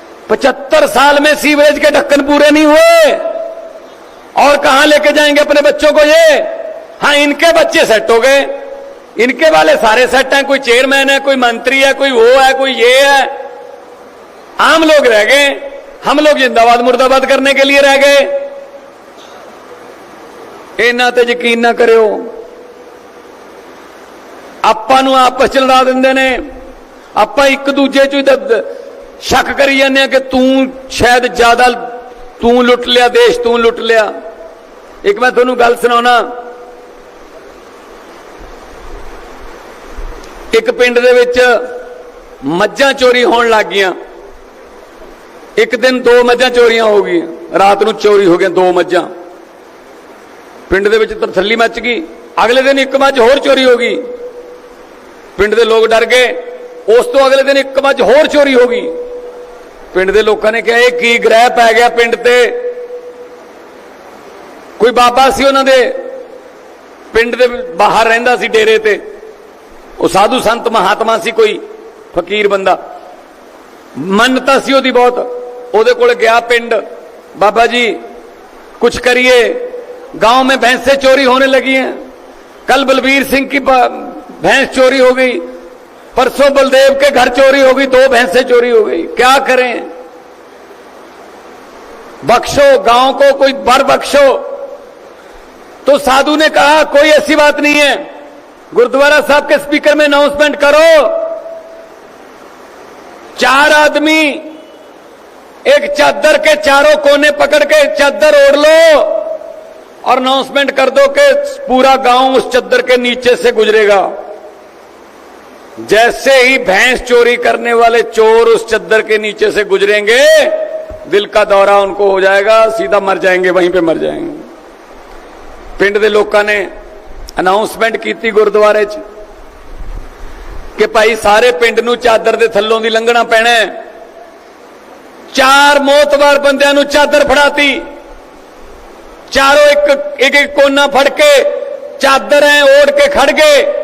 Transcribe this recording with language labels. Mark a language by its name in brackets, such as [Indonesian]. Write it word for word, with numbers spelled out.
[Hindi] पचहत्तर साल में सीवरेज के ढक्कन पूरे नहीं हुए, और कहां लेके जाएंगे अपने बच्चों को ये। हां, इनके बच्चे सेट हो गए, इनके वाले सारे सेट हैं, कोई चेयरमैन है, कोई मंत्री है, कोई वो है, कोई ये है। आम लोग रह गए, हम लोग जिंदाबाद मुर्दाबाद करने के लिए रह गए। [Punjabi] इन्हां ते यकीन ना करियो, ਆਪਾਂ ਨੂੰ ਆਪਸ ਚ ਲੜਾ ਦਿੰਦੇ ਨੇ, ਆਪਾਂ ਇੱਕ ਦੂਜੇ ਚ ਸ਼ੱਕ ਕਰੀ ਜਾਂਦੇ ਆ ਕਿ ਤੂੰ ਸ਼ਾਇਦ ਜ਼ਿਆਦਾ, ਤੂੰ ਲੁੱਟ ਲਿਆ ਦੇਸ਼, ਤੂੰ ਲੁੱਟ ਲਿਆ। ਇੱਕ ਮੈਂ ਤੁਹਾਨੂੰ ਗੱਲ ਸੁਣਾਉਣਾ, ਇੱਕ ਪਿੰਡ ਦੇ ਵਿੱਚ ਮੱਝਾਂ ਚੋਰੀ ਹੋਣ ਲੱਗ ਗਈਆਂ। ਇੱਕ ਦਿਨ ਦੋ ਮੱਝਾਂ ਚੋਰੀਆਂ ਹੋ ਗਈਆਂ, ਰਾਤ ਨੂੰ ਚੋਰੀ ਹੋ ਗਈਆਂ ਦੋ ਮੱਝਾਂ। ਪਿੰਡ ਦੇ ਵਿੱਚ ਤਰਥੱਲੀ ਮੱਚ ਗਈ। ਅਗਲੇ ਦਿਨ ਇੱਕ ਮੱਝ ਹੋਰ ਚੋਰੀ ਹੋ ਗਈ, ਪਿੰਡ ਦੇ ਲੋਕ ਡਰ ਗਏ। ਉਸ ਤੋਂ ਅਗਲੇ ਦਿਨ ਇੱਕ ਮੱਝ ਹੋਰ ਚੋਰੀ ਹੋ ਗਈ। ਪਿੰਡ ਦੇ ਲੋਕਾਂ ਨੇ ਕਿਹਾ ਇਹ ਕੀ ਗ੍ਰਹਿ ਪੈ ਗਿਆ ਪਿੰਡ ਤੇ। ਕੋਈ ਬਾਬਾ ਸੀ ਉਹਨਾਂ ਦੇ, ਪਿੰਡ ਦੇ ਬਾਹਰ ਰਹਿੰਦਾ ਸੀ ਡੇਰੇ ਤੇ, ਉਹ ਸਾਧੂ ਸੰਤ ਮਹਾਤਮਾ ਸੀ, ਕੋਈ ਫਕੀਰ ਬੰਦਾ, ਮੰਨਤਾ ਸੀ ਉਹਦੀ ਬਹੁਤ। ਉਹਦੇ ਕੋਲ ਗਿਆ ਪਿੰਡ, ਬਾਬਾ ਜੀ ਕੁਛ [Hindi] करिए, गांव में भैंसें चोरी होने लगी हैं। कल बलबीर सिंह की भैंस चोरी हो गई, परसों बलदेव के घर चोरी हो गई, दो भैंसें चोरी हो गई, क्या करें? बख्शो गांव को, कोई बर बख्शो। तो साधु ने कहा कोई ऐसी बात नहीं है, गुरुद्वारा साहब के स्पीकर में अनाउंसमेंट करो, चार आदमी एक चादर के चारों कोने पकड़ के चादर ओढ़ लो और अनाउंसमेंट कर दो कि पूरा गांव उस चादर के नीचे से गुजरेगा। जैसे ही भैंस चोरी करने वाले चोर उस चादर के नीचे से गुजरेंगे, दिल का दौरा उनको हो जाएगा, सीधा मर जाएंगे, वहीं पे मर जाएंगे। [Punjabi] पिंड दे लोकां ने ਅਨਾਊਂਸਮੈਂਟ ਕੀਤੀ ਗੁਰਦੁਆਰੇ 'ਚ ਕਿ ਭਾਈ ਸਾਰੇ ਪਿੰਡ ਨੂੰ ਚਾਦਰ ਦੇ ਥੱਲੋਂ ਦੀ ਲੰਘਣਾ ਪੈਣਾ ਹੈ। ਚਾਰ ਮੋਤਵਾਰ ਬੰਦਿਆਂ ਨੂੰ ਚਾਦਰ ਫੜਾਤੀ, ਚਾਰੋਂ ਇੱਕ ਇੱਕ ਇੱਕ ਕੋਨਾ ਫੜ ਕੇ ਚਾਦਰ ਐ ਓੜ ਕੇ ਖੜ ਗਏ।